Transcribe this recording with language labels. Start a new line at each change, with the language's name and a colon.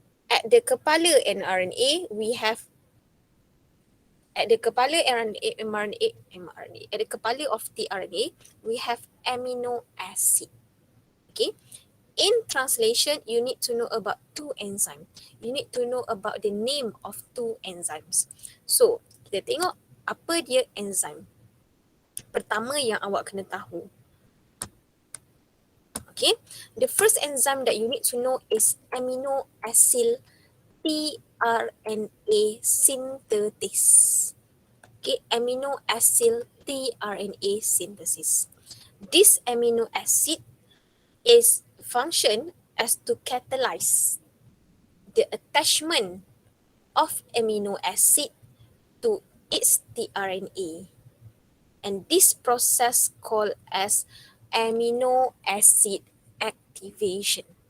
English: At the
Malay: kepala
English: mRNA, we have at the kepala mRNA, at the kepala of tRNA, we have amino acid. Okay. In translation, you need to know about two enzymes. You need to know about the name of two enzymes.
Malay: So, kita tengok apa dia enzim. Pertama yang awak kena tahu.
English: Okay, the first enzyme that you need to know is amino acid tRNA synthesis. Okay, amino acid tRNA synthesis. This amino acid is function as to catalyze the attachment of amino acid to its tRNA, and this process called as amino acid activation.